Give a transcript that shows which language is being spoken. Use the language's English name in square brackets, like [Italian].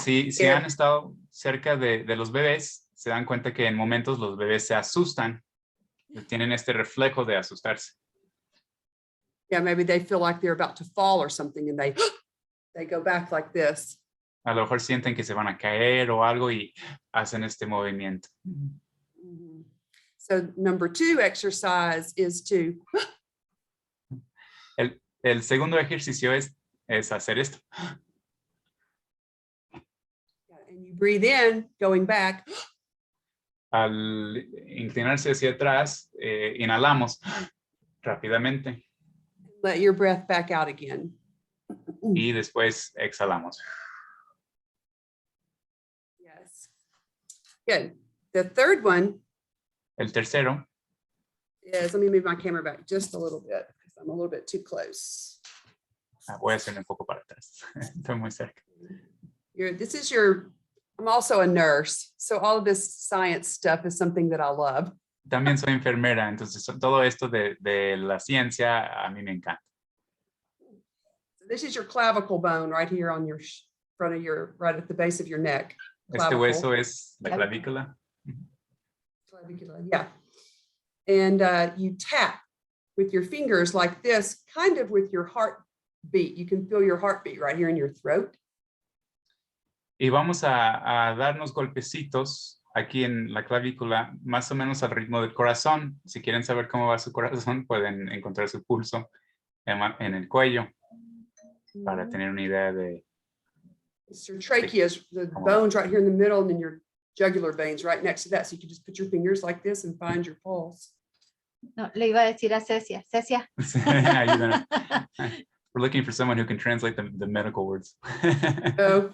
[Spanish] Si han estado cerca de los bebés, se dan cuenta que en momentos los bebés se asustan. Tienen este reflejo de asustarse. [English] Yeah, maybe they feel like they're about to fall or something and they go back like this. [Spanish] A lo mejor sienten que se van a caer o algo y hacen este movimiento. Mhm. [English] So number 2 exercise is to [Spanish] El segundo ejercicio es hacer esto. [English] and you breathe in, going back, [Spanish] Al inclinarse hacia atrás, inhalamos rápidamente [English] let your breath back out again. [Spanish] y después exhalamos. [English] Yes. Good. The third one [Spanish] El tercero, [English] is, let me move my camera back just a little bit because I'm a little bit too close. [Spanish] voy a hacerme un poco para atrás. Estoy muy cerca. [English] I'm also a nurse, so all of this science stuff is something that I love. [Spanish] También soy enfermera, entonces todo esto de la ciencia a mí me encanta. [English] So this is your clavicle bone right here on your front of your, right at the base of your neck. [Spanish] Este hueso es la clavícula. [English] Clavicula, yeah. And you tap with your fingers like this, kind of with your heartbeat. You can feel your heartbeat right here in your throat. [Spanish] Y vamos a darnos golpecitos aquí en la clavícula, más o menos al ritmo del corazón. Si quieren saber cómo va su corazón, pueden encontrar su pulso en el cuello para tener una idea de... [English] Your trachea is the bones right here in the middle, and then your jugular veins right next to that. So you can just put your fingers like this and find your pulse. [Spanish] No, le iba a decir a Cecia. Cecia. Ayúdanos. [English] We're looking for someone who can translate the medical words. Oh,